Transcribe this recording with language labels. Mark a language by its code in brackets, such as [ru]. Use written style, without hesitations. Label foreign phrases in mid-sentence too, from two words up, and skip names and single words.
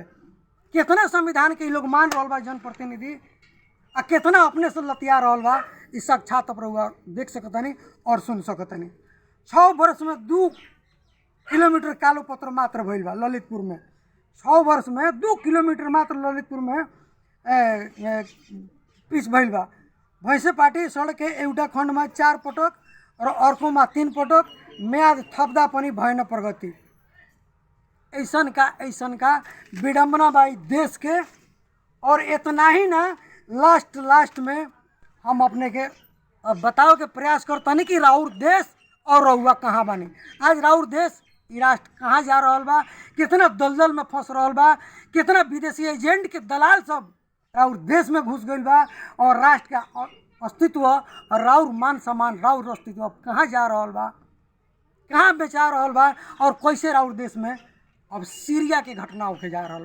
[bho] कितना संविधान के लोग मान रहा बा जनप्रतिनिधि आ कितना अपने से लतिया रहा बा इस साक्षात रुआ देख सकतनी और सुन सकतनी। 6 वर्ष में 2 किलोमीटर कालो पत्र मात्र भइल बा ललितपुर में। 6 वर्ष में 2 किलोमीटर मात्र ललितपुर में पिच भइल बा। [ne] भैंसे पार्टी सड़क के एउटा खंड में 4 पटक और अर्को में 3 पटक म्याद थप्दा पनि भएन प्रगति। [bho] ऐसन का विडम्बना बा देश के। और इतना ही ना लास्ट में हम अपने के बताओ के प्रयास करतनी कि राउर देश और रहुआ कहाँ बानी। आज राउर देश ई राष्ट्र कहाँ जा रहा बा, कितना दलदल में फंस रहा बा, कितना विदेशी एजेंट के दलाल सब राउर देश में घुस गई बा और राष्ट्र का अस्तित्व और राउर मान सम्मान राउर अस्तित्व अब कहाँ जा रहा बा, कहाँ बेचा रहा बा और कैसे राउर देश में अब सीरिया के घटना होके जा रहा बा।